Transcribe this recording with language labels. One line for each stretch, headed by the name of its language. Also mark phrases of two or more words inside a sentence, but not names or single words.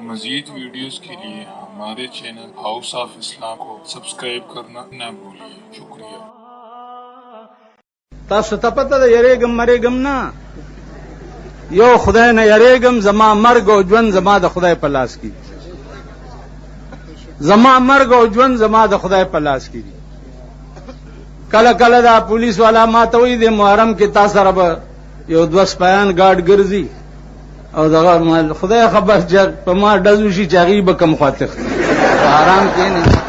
Urdu: مزید ویڈیوز کے لیے ہمارے چینل ہاؤس آف اسلام کو سبسکرائب کرنا نہ بھولیے. शुक्रिया।
Pashto: تاسو ته پته ده یریګم مریګم نه یو خدای نه یریګم زما مرګ او ژوند زما د خدای په لاس کې زما مرګ او ژوند زما د خدای په لاس کې دي کله کله دا پولیس والا ما ته وایي د محرم کې تاسو سره به یو دوه سپیان ګارد ګرځي او دغه خدای خبر چې په ما ډزو شي چې هغې به کم خواته آرام کښېنئ